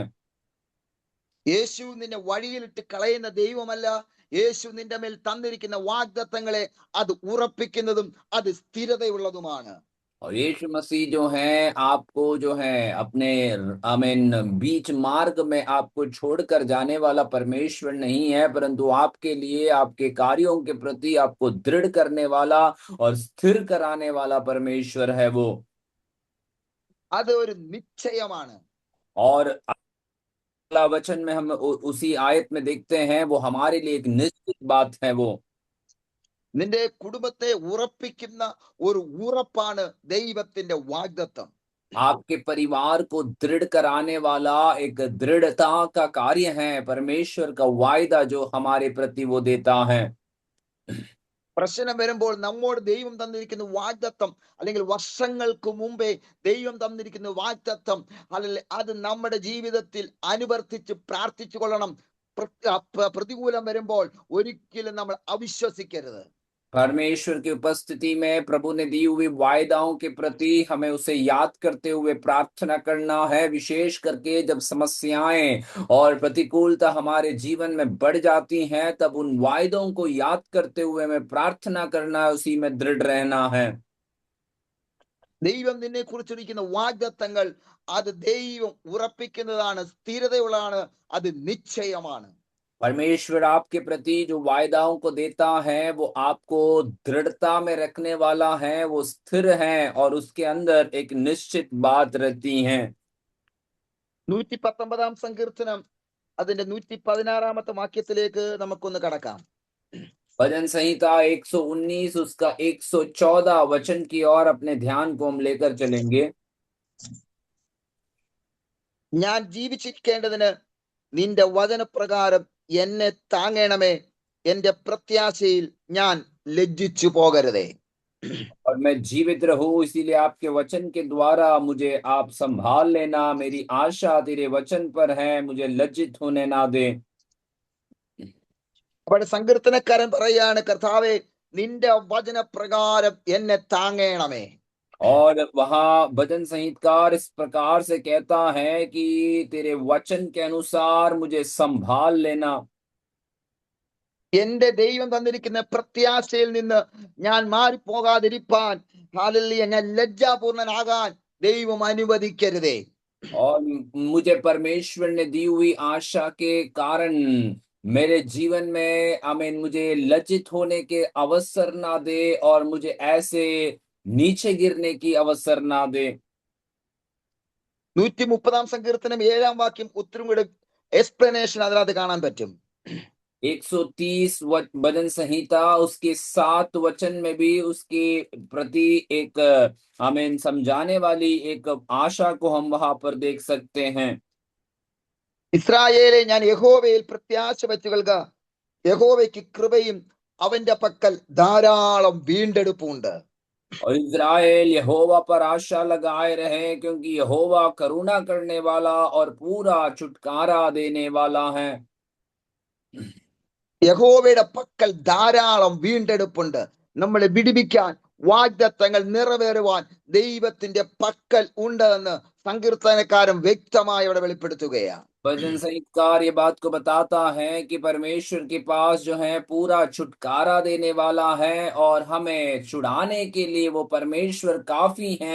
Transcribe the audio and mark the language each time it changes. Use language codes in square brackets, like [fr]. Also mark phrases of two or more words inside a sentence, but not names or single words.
[ml] യേശു നിന്നെ വഴിയിലിട്ട് കളയുന്ന ദൈവമല്ല. യേശു നിന്റെ മേൽ തന്നിരിക്കുന്ന വാഗ്ദത്തങ്ങളെ അത് ഉറപ്പിക്കുന്നതും അത് സ്ഥിരതയുള്ളതുമാണ്. [hi] और यीशु मसीह जो है आपको जो है अपने बीच मार्ग में आपको छोड़कर जाने वाला परमेश्वर नहीं है, परंतु आपके लिए, आपके कार्यों के प्रति आपको दृढ़ करने वाला और स्थिर कराने वाला परमेश्वर है वो। [ml] അത് ഒരു നിശ്ചയമാണ്. [hi] और अगला वचन में हम उसी आयत में देखते हैं, वो हमारे लिए एक निश्चित बात है वो। [ml] നിന്റെ കുടുംബത്തെ ഉറപ്പിക്കുന്ന ഒരു ഉറപ്പാണ് ദൈവത്തിന്റെ വാഗ്ദത്തം. [hi] आपके परिवार को दृढ़ कराने वाला एक दृढ़ता का कार्य है परमेश्वर का वायदा जो हमारे प्रति वो देता है। [ml] പ്രശ്നം വരുമ്പോൾ നമ്മോട് ദൈവം തന്നിരിക്കുന്ന വാഗ്ദത്തം, അല്ലെങ്കിൽ വർഷങ്ങൾക്ക് മുമ്പേ ദൈവം തന്നിരിക്കുന്ന വാഗ്ദത്തം, അല്ലെങ്കിൽ അത് നമ്മുടെ ജീവിതത്തിൽ അനുവർത്തിച്ച് പ്രാർത്ഥിച്ചു കൊള്ളണം. പ്രതികൂലം വരുമ്പോൾ ഒരിക്കലും നമ്മൾ അവിശ്വസിക്കരുത്. [hi] परमेश्वर की उपस्थिति में प्रभु ने दी हुई वायदाओं के प्रति हमें उसे याद करते हुए प्रार्थना करना है। विशेष करके जब समस्याएं और प्रतिकूलता हमारे जीवन में बढ़ जाती हैं, तब उन वायदों को याद करते हुए हमें प्रार्थना करना है, उसी में दृढ़ रहना है। [ml] ദൈവം നിന്നെ കുറിച്ചിരിക്കുന്ന വാഗ്ദത്തങ്ങൾ അത് ദൈവം ഉറപ്പിക്കുന്നതാണ്, സ്ഥിരതയുള്ളതാണ്, അത് നിശ്ചയമാണ്. [hi] परमेश्वर आपके प्रति जो वायदाओं को देता है वो आपको दृढ़ता में रखने वाला है, वो स्थिर है और उसके अंदर एक निश्चित बात रहती है। [ml] 119 സങ്കീർത്തനം അതിന്റെ 116 വാക്യത്തിലേക്ക് നമുക്കൊന്ന് കടക്കാം. [hi] भजन संहिता 119 उसका 114 वचन की ओर अपने ध्यान को हम लेकर चलेंगे। [ml] ഞാൻ ജീവിച്ചിരിക്കേണ്ടതിന് നിന്റെ വചനപ്രകാരം എന്നെ താങ്ങണമേ, എന്റെ പ്രത്യാശയിൽ ഞാൻ ലജ്ജിച്ചു പോകരുതേ. [hi] और मैं जीवित रहूं, इसीलिए आपके वचन के द्वारा मुझे आप संभाल लेना। मेरी आशा तेरे वचन पर है, मुझे लज्जित होने ना दे। [ml] അപ്പോൾ സങ്കീർത്തനക്കാരൻ പറയാണ്, കർത്താവേ നിന്റെ വചനപ്രകാരം എന്നെ താങ്ങണമേ. [hi] और वहां भजन संहितकार इस प्रकार से कहता है कि तेरे वचन के अनुसार मुझे संभाल लेना। [ml] എന്റെ ദൈവം തന്നിരിക്കുന്ന പ്രത്യാശയിൽ നിന്ന് ഞാൻ മാറിപ്പോകാതിരിപ്പാൻ, ഹല്ലേലൂയ, ഞാൻ ലജ്ജാപൂർണനാകാൻ ദൈവം അനുവദിക്കരുതേ. [hi] और मुझे परमेश्वर ने दी हुई आशा के कारण मेरे जीवन में मुझे लज्जित होने के अवसर ना दे और मुझे ऐसे नीचे गिरने की अवसर ना दे। [ml] 130 സങ്കീർത്തനം 7 വാക്യം ഒത്തിരി കൂടെ എക്സ്പ്ലനേഷൻ അതിനകത്ത് കാണാൻ പറ്റും. [hi] 130 भजन संहिता उसके 7 वचन में भी उसके प्रति एक हमें समझाने वाली एक आशा को हम वहां पर देख सकते हैं. [ml] ഇസ്രായേലെ, ഞാൻ യഹോവയിൽ പ്രത്യാശ വെച്ചുകൊള്ളുക. യഹോവയ്ക്ക് കൃപയും അവന്റെ പക്കൽ ധാരാളം വീണ്ടെടുപ്പുണ്ട്. [hi] और इज़राइल यहोवा पर आशा लगाए रहे, क्योंकि यहोवा करुणा करने वाला और पूरा छुटकारा देने वाला है. [ml] യഹോവയുടെ പക്കൽ ധാരാളം വീണ്ടെടുപ്പുണ്ട്. നമ്മളെ വിടുവിക്കാൻ, വാഗ്ദത്തങ്ങൾ നിറവേറുവാൻ ദൈവത്തിന്റെ പക്കൽ ഉണ്ട് എന്ന് സങ്കീർത്തനക്കാരൻ വ്യക്തമായി അവിടെ വെളിപ്പെടുത്തുകയാണ്. [hi] भजन संहिताकार ये बात को बताता है कि परमेश्वर के पास जो है पूरा छुटकारा देने वाला है और हमें छुड़ाने के लिए वो परमेश्वर काफी है.